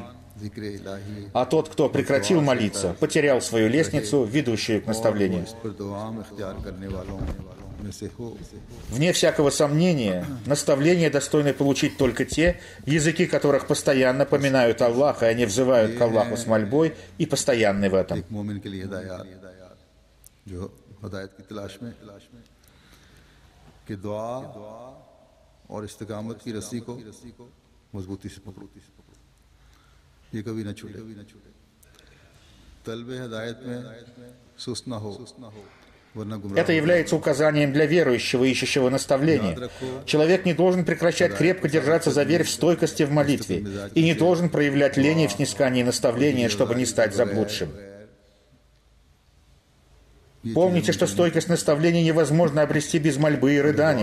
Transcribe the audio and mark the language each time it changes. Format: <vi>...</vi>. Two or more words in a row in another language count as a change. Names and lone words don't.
<ru>А тот, кто прекратил молиться, потерял свою лестницу, ведущую к наставлению. Вне всякого сомнения, наставления достойны получить только те, языки которых постоянно поминают Аллаха, и они взывают к Аллаху с мольбой и постоянны в этом.</ru> <ur>یہ کبھی نہ چھوٹے. طلبِ ہدایت میں سست نہ ہو.</ur> <ru>Это является указанием для верующего, ищущего наставления. Человек не должен прекращать крепко держаться за верь в стойкости в молитве и не должен проявлять лени в снискании наставления, чтобы не стать заблудшим. Помните, что стойкость наставления невозможно обрести без мольбы и рыдания.</ru>